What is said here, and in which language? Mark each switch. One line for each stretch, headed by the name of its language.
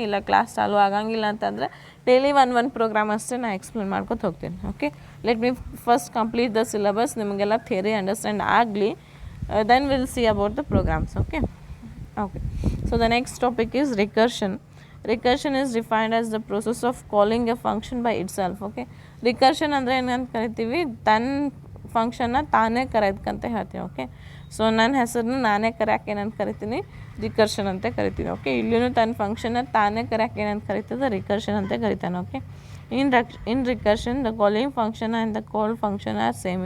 Kannada: ಇಲ್ಲ ಕ್ಲಾಸ್ ಚಾಲು ಆಗಂಗಿಲ್ಲ ಅಂತಂದರೆ ಡೈಲಿ ಒಂದು ಪ್ರೋಗ್ರಾಮ್ ಅಷ್ಟೇ ನಾನು ಎಕ್ಸ್ಪ್ಲೇನ್ ಮಾಡ್ಕೊತ ಹೋಗ್ತೀನಿ.
English: Okay, let me first complete the syllabus.
Kannada: ನಿಮಗೆಲ್ಲ ಥಿಯರಿ ಅಂಡರ್ಸ್ಟ್ಯಾಂಡ್ ಆಗಲಿ,
English: then we'll see about the programs. Okay, so the next topic is recursion. Recursion is defined as the process of calling a function by itself.
Kannada: Okay, recursion ಅಂದರೆ ಏನಂತ ಕರಿತೀವಿ, ತನ್ನ ಫಂಕ್ಷನ್ನ ತಾನೇ ಕರೆಯೋದಕ್ಕಂತ ಹೇಳ್ತೀವಿ. Okay, so ನನ್ನ ಹೆಸರನ್ನು ನಾನೇ ಕರೆಯೋಕೆ ಏನಂತ ಕರಿತೀನಿ, ರಿಕರ್ಷನ್ ಅಂತ ಕರಿತೀನಿ. ಓಕೆ, ಇಲ್ಲಿಯೂ ತನ್ನ ಫಂಕ್ಷನ್ನ ತಾನೇ ಕರೆಯೋಕೆ ಏನಂತ ಕರಿತದೆ, ರಿಕರ್ಷನ್ ಅಂತ ಕರಿತಾನೆ.
English: Okay, in recursion the calling function and the call function are same.